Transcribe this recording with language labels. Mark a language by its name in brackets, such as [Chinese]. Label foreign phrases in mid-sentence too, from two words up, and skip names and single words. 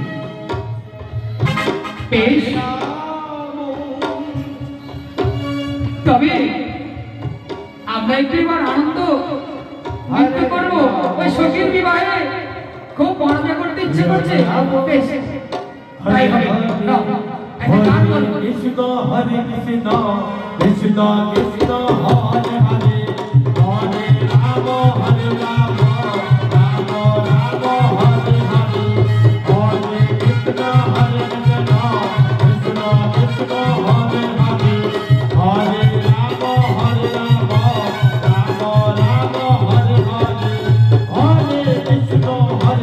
[Bangla] বেশ, তবে আমরা একটু এবার আনন্দ নৃত্য করবো। ওই সখীর বিবাহে খুব মজা করতে ইচ্ছে করছে। বেশ, তাই হবে। নাও, একটা গান বলবো। [Sanskrit] কৃষ্ণ হরে কৃষ্ণ কৃষ্ণ কৃষ্ণ হরে হরে হরে রাম হরে রাম রাম রাম হরে হরে হরে কৃষ্ণ হরে কৃষ্ণ কৃষ্ণ কৃষ্ণ হরে হরে হরে রাম হরে রাম রাম রাম হরে হরে হরে কৃষ্ণ হরে